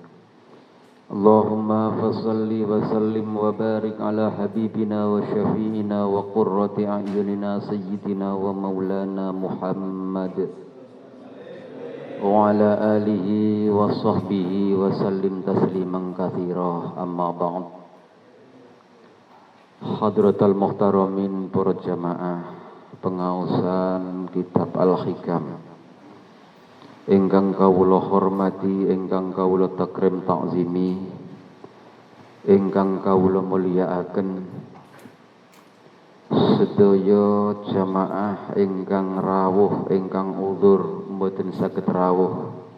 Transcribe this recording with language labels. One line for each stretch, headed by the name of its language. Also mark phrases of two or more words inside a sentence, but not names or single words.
Arabic: اللهم فصل وسلم وبارك على حبيبنا وشفيعنا وقرة أعيننا سيدنا ومولانا محمد وعلى آله وصحبه وسلم تسليما كثيرا أما بعد. حضرة المحترمين
Javanese: para jamaah pengaosan kitab Al-Hikam ingkang kawula hormati, ingkang kawula takrim takzimi, ingkang kawula mulyakaken sedaya jamaah ingkang rawuh, ingkang udzur mboten saged rawuh.